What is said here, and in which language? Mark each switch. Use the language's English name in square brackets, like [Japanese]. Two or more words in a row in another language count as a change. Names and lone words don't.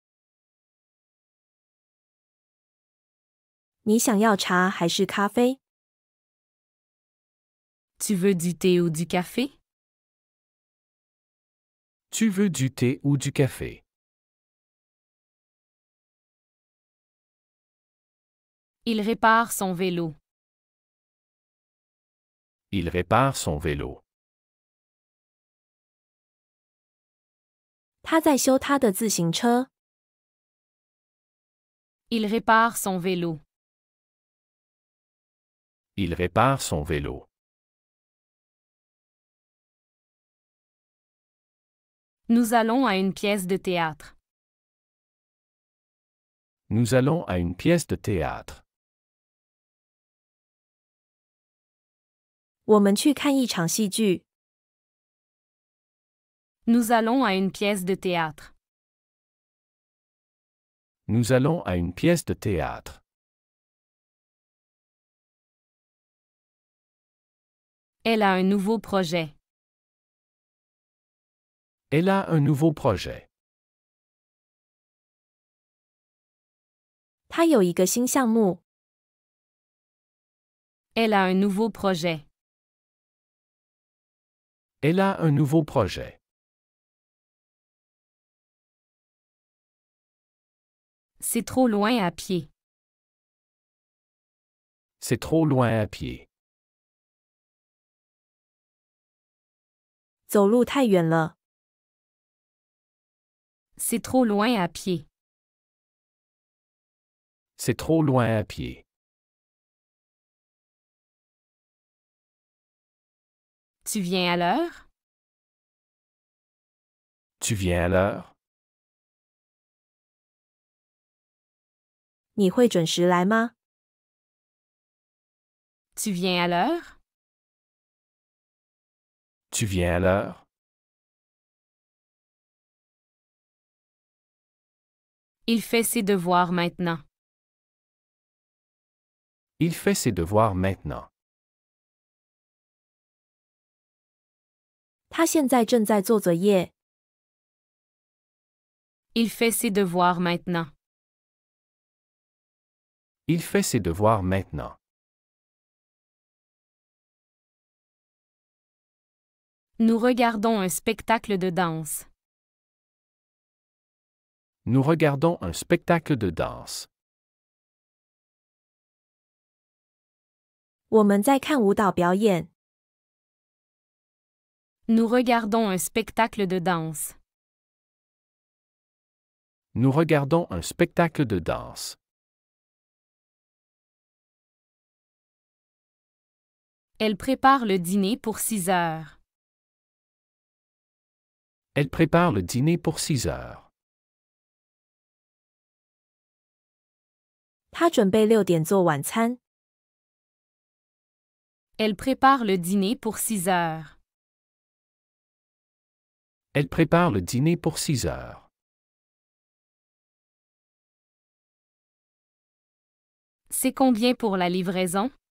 [Chinese] 你想要茶还是咖啡？ [French] Tu veux du thé ou du café? Tu veux du thé ou du café? Il répare son vélo. Il répare son vélo. [Chinese] 他在修他的自行车。 [French] Il répare son vélo. Il répare son vélo. Nous allons à une pièce de théâtre. Nous allons à une pièce de théâtre. [Chinese] 我们去看一场戏剧。 [French] Nous allons à une pièce de théâtre. Nous allons à une pièce de théâtre. Elle a un nouveau projet. Elle a un nouveau projet. [Chinese] 他有一个新项目。 [French] Elle a un nouveau projet. Elle a un nouveau projet. C'est trop loin à pied. C'est trop loin à pied. [Chinese] 走路太远了。 [French] C'est trop loin à pied. C'est trop loin à pied. Tu viens à l'heure? Tu viens à l'heure? [Chinese] 你会准时来吗？ [French] Tu viens à l'heure? Tu viens à l'heure? Il fait ses devoirs maintenant. Il fait ses devoirs maintenant. [Chinese] 他现在正在做作业。 [French] Il fait ses devoirs maintenant. Il fait ses devoirs maintenant. Nous regardons un spectacle de danse. Nous regardons un spectacle de danse. [Chinese] 我们在看舞蹈表演。 [French] Nous regardons un spectacle de danse. Nous regardons un spectacle de danse. Elle prépare le dîner pour 6 heures. Elle prépare le dîner pour 6 heures. [Chinese] 他准备6点做晚餐。 [French] Elle prépare le dîner pour 6 heures. Elle prépare le dîner pour 6 heures. C'est combien pour la livraison?